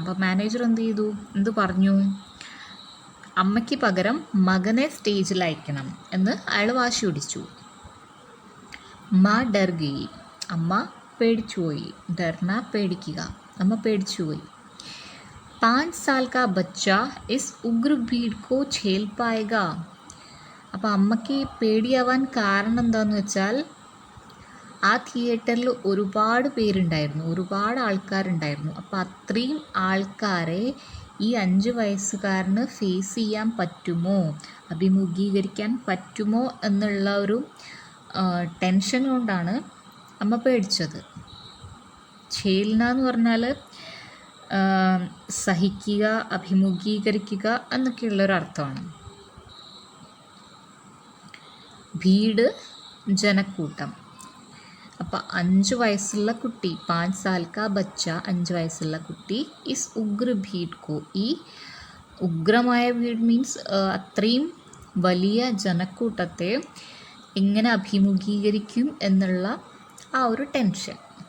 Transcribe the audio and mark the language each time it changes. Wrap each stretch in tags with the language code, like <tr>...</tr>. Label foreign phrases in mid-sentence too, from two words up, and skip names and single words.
<ml>അപ്പോൾ മാനേജർ എന്ത് പറഞ്ഞു? അമ്മയ്ക്ക് പകരം മകനെ സ്റ്റേജിൽ അയക്കണം എന്ന് അയാൾ വാശി പിടിച്ചു.</ml> <hi>माँ डर गयी,</hi> <ml>അമ്മ പേടിച്ചുപോയി. ഡർന പേടിക്കുക, അമ്മ പേടിച്ചുപോയി.</ml> <hi>5 साल का बच्चा इस उग्र भीड़ को झेल पाएगा.</hi> <ml>അപ്പോൾ അമ്മയ്ക്ക് പേടിയാവാൻ കാരണം എന്താണെന്ന് വെച്ചാൽ ആ തിയേറ്ററിൽ ഒരുപാട് പേരുണ്ടായിരുന്നു, ഒരുപാട് ആൾക്കാരുണ്ടായിരുന്നു. അപ്പോൾ അത്രയും ആൾക്കാരെ ഈ 5 വയസ്സുകാരന് ഫേസ് ചെയ്യാൻ പറ്റുമോ, അഭിമുഖീകരിക്കാൻ പറ്റുമോ എന്നുള്ള ഒരു ടെൻഷൻ കൊണ്ടാണ് അമ്മ പേടിച്ചത്. ഛേൽന എന്ന് പറഞ്ഞാൽ സഹിക്കുക, അഭിമുഖീകരിക്കുക എന്നൊക്കെയുള്ളൊരർത്ഥമാണ്. ഭീഡ് ജനക്കൂട്ടം. അപ്പോൾ 5 വയസ്സുള്ള കുട്ടി,</ml> <hi>5 साल का बच्चा,</hi> <ml>5 വയസ്സുള്ള കുട്ടി</ml> <hi>इस उग्र भीड़ को,</hi> <ml>ഈ ഉഗ്രമായ ഭീഡ് മീൻസ് അത്രയും വലിയ ജനക്കൂട്ടത്തെ എങ്ങനെ അഭിമുഖീകരിക്കും എന്നുള്ള ആ ഒരു ടെൻഷൻ.</ml>